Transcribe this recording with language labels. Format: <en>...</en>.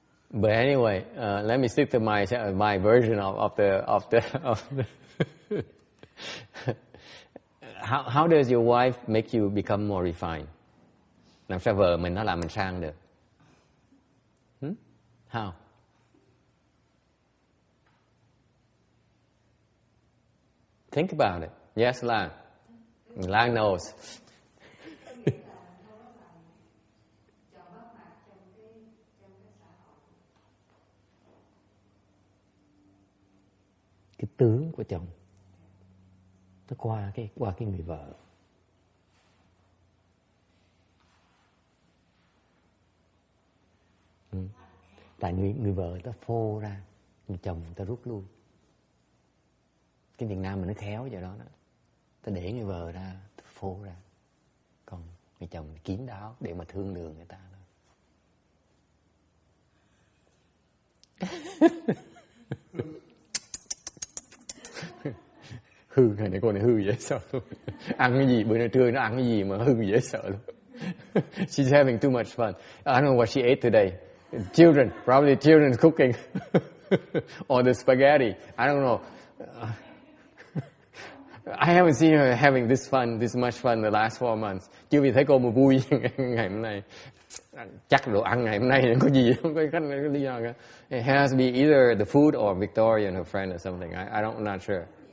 <en>But anyway, let me stick to my version of the how does your wife make you become more refined?</en> <vi>Làm sao vợ mình nó làm mình sang được?</vi> <en>How? Think about it. Yes, Lan. Lan knows.</en> <vi>Cái tướng của chồng nó qua cái người vợ. Tại người vợ người ta phô ra, người chồng người ta rút lui. Cái Việt Nam mình nó khéo vậy đó. Ta để người vợ ra, ta phô ra. Còn người chồng kín đáo để mà thương lượng người ta. Hư, ngày này cô này hư dễ sợ luôn. Ăn cái gì, bữa nay trưa nó ăn cái gì mà hư dễ sợ luôn.</vi> <en>She's having too much fun. I don't know what she ate today. Children, probably children cooking. Or the spaghetti. I don't know. I haven't seen her having this much fun the last 4 months.</en> <vi>Chưa vì thấy cô mà vui ngày hôm nay. Chắc đồ ăn ngày hôm nay có gì không có cách lý do cả.</vi> <en>It has to be either the food or Victoria and her friend or something. I'm not sure.</en>